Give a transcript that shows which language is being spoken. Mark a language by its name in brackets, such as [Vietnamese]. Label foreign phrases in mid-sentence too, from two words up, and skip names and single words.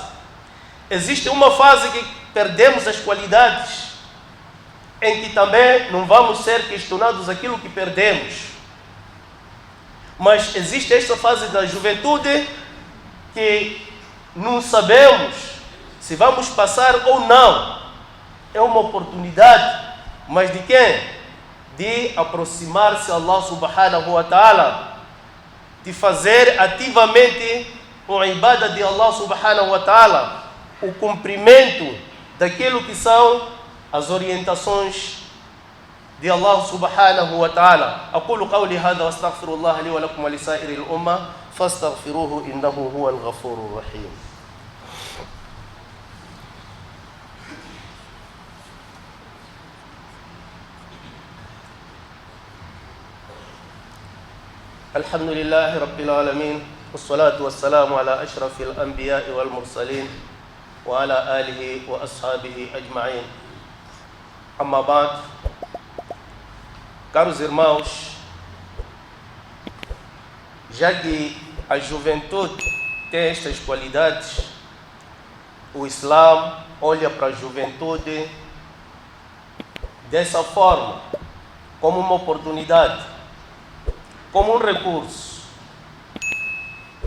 [Portuguese] Existe uma fase que perdemos as qualidades, em que também não vamos ser questionados aquilo que perdemos. Mas existe esta fase da juventude que não sabemos se vamos passar ou não. É uma oportunidade, mas de quem? De aproximar-se a Allah [Arabic] سبحانه وتعالى, [Portuguese] de fazer ativamente a ibada de Allah [Arabic] سبحانه وتعالى, [Portuguese] o cumprimento daquilo que são as orientações de Allah [Arabic] سبحانه وتعالى. أقول قولي هذا واستغفر الله لي ولكم ولسائر الأمة فاستغفروه إنه هو الغفور الرحيم. الحمد لله رب العالمين والصلاة والسلام على أشرف الأنبياء والمرسلين وعلى آله وأصحابه أجمعين. أما بعد, [Portuguese] caros irmãos, já que a juventude tem estas qualidades, o Islã olha para a juventude dessa forma, como uma oportunidade, como um recurso.